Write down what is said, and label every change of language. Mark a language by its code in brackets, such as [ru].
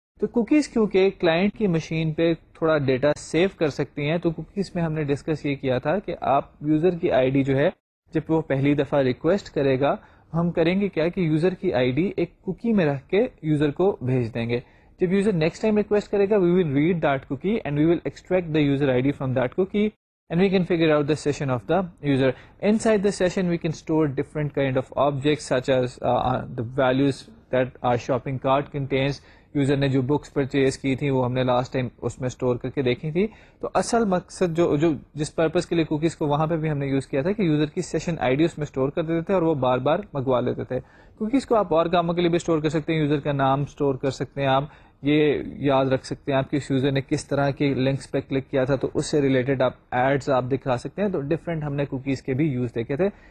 [ur] تو کوکیز کیونکہ کلائنٹ کی مشین پہ تھوڑا ڈیٹا سیو کر سکتی ہیں تو کوکیز میں ہم نے ڈسکس یہ کیا تھا کہ آپ یوزر کی ID جو ہے جب وہ پہلی دفعہ ریکویسٹ کرے گا ہم کریں گے کیا کہ یوزر کی ID ایک کوکی میں رکھ کے یوزر کو بھیج دیں گے. [en] جب user next time request کرے گا we will read that cookie and we will extract the user ID from that cookie and we can figure out the session of the user. Inside the session we can store different kind of objects such as the values that our shopping cart contains. [ur] User نے جو books purchase کی تھی وہ ہم نے last time اس میں store کر کے دیکھی تھی. تو اصل مقصد جو جس پرپز کے لیے کوکیز کو وہاں پہ بھی ہم نے یوز کیا تھا کہ یوزر کی سیشن ID اس میں اسٹور کر دیتے تھے اور وہ بار بار منگوا لیتے تھے. کوکیز کو آپ اور کاموں کے لیے بھی اسٹور کر سکتے ہیں. یوزر کا نام اسٹور کر سکتے ہیں، آپ یہ یاد رکھ سکتے ہیں آپ کس یوزر نے کس طرح کے لنکس پہ کلک کیا تھا تو اس سے ریلیٹڈ آپ ایڈز آپ دکھا سکتے ہیں. تو ڈفرینٹ ہم نے کوکیز کے بھی یوز دیکھے تھے.